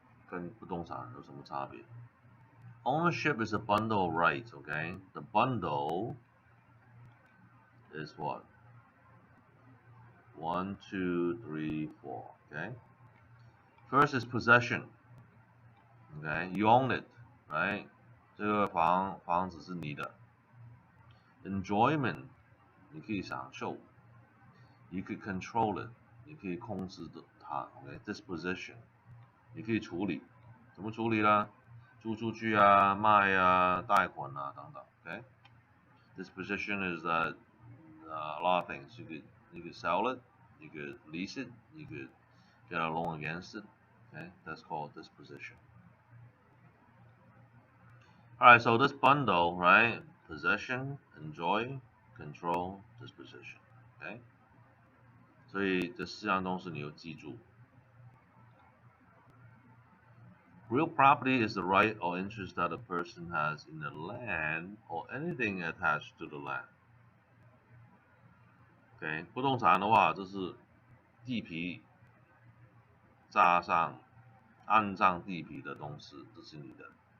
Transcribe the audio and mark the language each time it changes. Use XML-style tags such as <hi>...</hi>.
<zh>跟不动产有什么差别</zh> <en>？Ownership is a bundle of rights, okay? The bundle is what? 1, 2, 3, 4, okay? First is possession, okay? You own it, right?</en> <zh>这个房子是你的。 Enjoyment, 你可以享受。</zh> <en>You could control it,</en> <zh>你可以控制它</zh> <en>，OK？</en> <zh>Disposition, 你可以处理，怎么处理呢？租出去啊，卖啊，贷款啊等等 ，OK？</zh> <en>Disposition is that a lot of things. You could sell it, you could lease it, you could get a loan against it. Okay, that's called disposition. All right, so this bundle, right? Possession, enjoy, control, disposition. Okay.</en> <zh>所以这4样东西你要记住。</zh> <en>Real property is the right or interest that a person has in the land or anything attached to the land.</en> <zh>OK， 不动产的话，就是地皮加上按上地皮的东西，这是你的。</zh>